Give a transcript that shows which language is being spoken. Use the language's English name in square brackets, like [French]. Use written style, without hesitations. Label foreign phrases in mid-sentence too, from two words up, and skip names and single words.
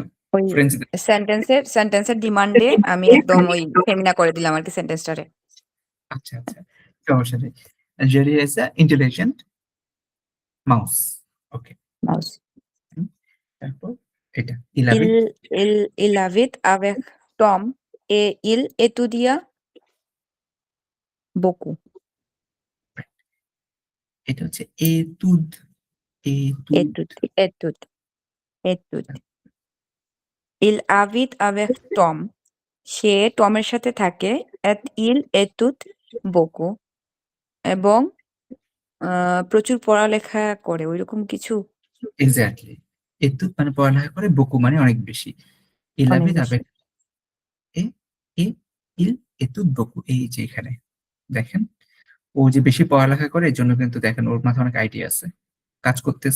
[Bangla] ওই ফ্রেঞ্চদের, সেন্টেন্সের ডিমান্ডে আমি একদম ওই ফেমিনা করে দিলাম আরকি সেন্টেন্সটারে। আচ্ছা আচ্ছা, সমস্যা নেই। [English] Jerry is a intelligent mouse. [Bangla] ওকে, মাউস। তারপর এটা ইলাবিট, [French] Il habite avec Tom et il étudia beaucoup. [Bangla] এটা হচ্ছে এতুদ, এতুদ। [French] Étude, étude. Il habite avec Tom. [Bangla] সে টমের সাথে থাকে। [French] Et il étude beaucoup. [Bangla] এবং প্রচুর পড়ালেখা করে। ঐরকম কিছু? এক্স্যাক্টলি, এতুদ মানে পড়ালেখা করে, বকু মানে অনেক বেশি। অনেক ইলাবিট বেশি। আবেক, এ, এ, ইল, [French] étude beaucoup, [Bangla] এই যে এখানে দেখেন, ও যে বেশি পড়ালেখা করে এর জন্য কিন্তু দেখেন ওর মাথায় অনেক আইডিয়া আছে, কাজ করতেছে।